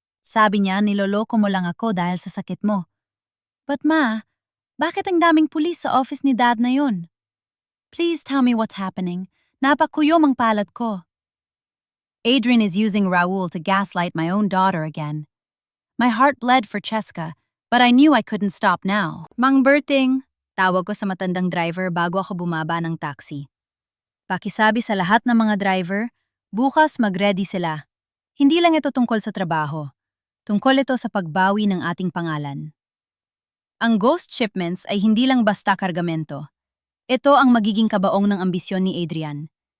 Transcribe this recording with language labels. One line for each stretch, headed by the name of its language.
Filipino: Sabi niya niloloko mo lang ako dahil sa sakit mo.
English: But ma,
Filipino: bakit ang daming pulis sa office ni Dad na yun?
English: Please tell me what's happening.
Filipino: Napakuyom ang palad ko.
English: Adrian is using Raul to gaslight my own daughter again. My heart bled for Cheska, but I knew I couldn't stop now.
Filipino: Mang Berting, tawag ko sa matandang driver bago ako bumaba ng taxi. Pakisabi sa lahat ng mga driver, bukas mag-ready sila. Hindi lang ito tungkol sa trabaho. Tungkol ito sa pagbawi ng ating pangalan. Ang ghost shipments ay hindi lang basta kargamento. Ito ang magiging kabaong ng ambisyon ni Adrian.